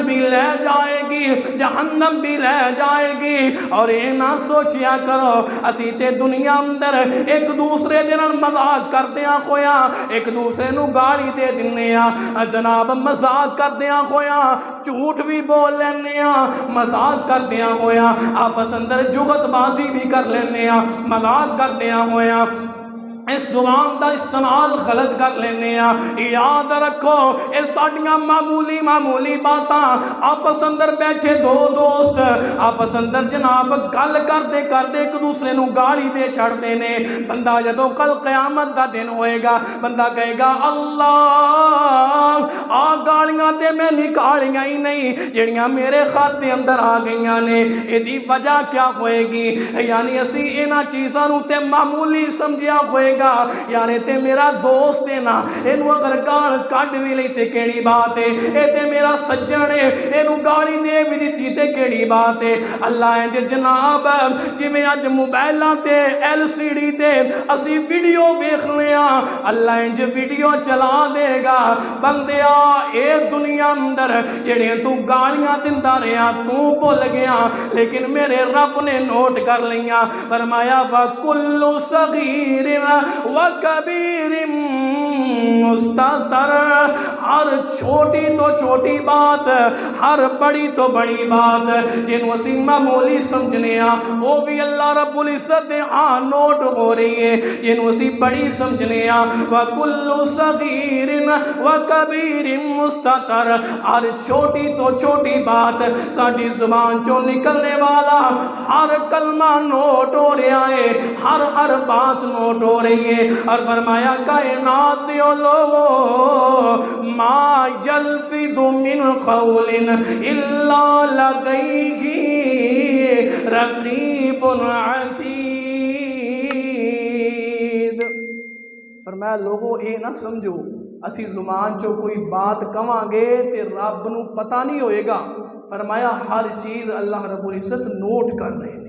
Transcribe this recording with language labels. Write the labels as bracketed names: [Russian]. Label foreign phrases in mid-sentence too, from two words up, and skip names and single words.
[Punjabi] بھی لے جائے گی جہنم بھی لے جائے گی، اور یہ نہ سوچیا کرو اسی تے دنیا اندر ایک دوسرے دن مذاق کردیا ہویا ایک دوسرے نو گالی دے دنیا، جناب مذاق کردیا ہویا جھوٹ بھی بول لینا، مذاق کردیا ہویا آپس اندر جغت بازی بھی کر لینا، مذاق کردیا ہویا اس زبان دا استعمال غلط کر لینے ہیں۔ یاد رکھو اے ساڑیاں معمولی باتاں، آپس اندر بیٹھے دو دوست آپس اندر جناب گل کردے ایک دوسرے نو گالی دے چھڑ دینے، بندہ جدو کل قیامت دا دن ہوئے گا بندہ کہے گا اللہ آ گالیاں تے میں نکالیاں ہی نہیں جڑیاں میرے خاتے اندر آ گئیاں نے، ایدی وجہ کیا ہوئے گی؟ یعنی اسی اینا چیزاں نو تے معمولی سمجھیا ہوئے گا، یعنی تے میرا دوست ہے نا اینو اگر گال کڈ بھی لئی تے کیڑی بات ہے، اے تے میرا سجن ہے اینو گالی دے بھی دیتی تے کیڑی بات ہے۔ اللہ انج جناب جویں اج موبائلاں تے LCD تے اسی ویڈیو ویکھنے ہاں، اللہ انج ویڈیو چلا دے گا بندیا اے دنیا اندر جڑے تو گالیاں دیندا رہیا تو بھول گیا لیکن میرے رب نے نوٹ کر لیاں، فرمایا [Arabic] وَكُلُّ صَغِيرٍ وَكَبِيرٍ مُسْتَطَرٍ، [Punjabi] ہر چھوٹی تو چھوٹی بات ہر بڑی تو بڑی بات جنہوں اسی معمولی سمجھنے ہاں وہ بھی اللہ رب العزت دے ہاں نوٹ ہو رہی ہے، جنہوں اسی بڑی سمجھنے [Arabic] ہاں وَكُلُّ صَغِيرٍ وَكَبِيرٍ مُسْتَطَرٍ، [Punjabi] ہر چھوٹی تو چھوٹی بات ساڑھی زبان چوں نکلنے والا ہر کلمہ نوٹ ہو رہا ہے، ہر بات نوٹ ہو رہی ہے، اور فرمایا کائنات دی سناؤ لوگو [Arabic] ما یلفظ من قول الا لدیہ رقیب عتید۔ [Punjabi] فرمایا لوگو اے نہ سمجھو اسی زبان چو کوئی بات کہاں گے تے رب نو پتہ نہیں ہوئے گا۔ فرمایا ہر چیز اللہ رب العزت نوٹ کر رہے ہیں۔